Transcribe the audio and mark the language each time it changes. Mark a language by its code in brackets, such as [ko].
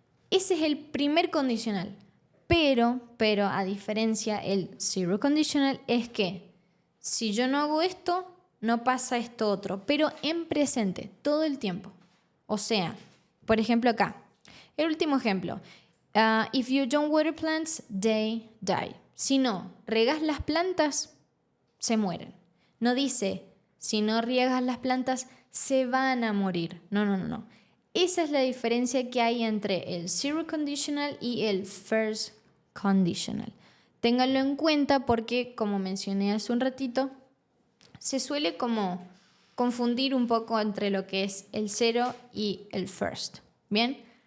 [es] Ese es el primer condicional. Pero a diferencia, el zero conditional es que si yo no hago esto, no pasa esto otro, pero en presente, todo el tiempo. O sea, por ejemplo acá, el último ejemplo. [en] If you don't water plants, they die. [es] Si no regas las plantas, se mueren. No dice, si no riegas las plantas, se van a morir. No. Esa es la diferencia que hay entre el zero conditional y el first conditional. Ténganlo en cuenta porque, como mencioné hace un ratito, se suele como confundir un poco entre lo que es el zero y el first. ¿Bien?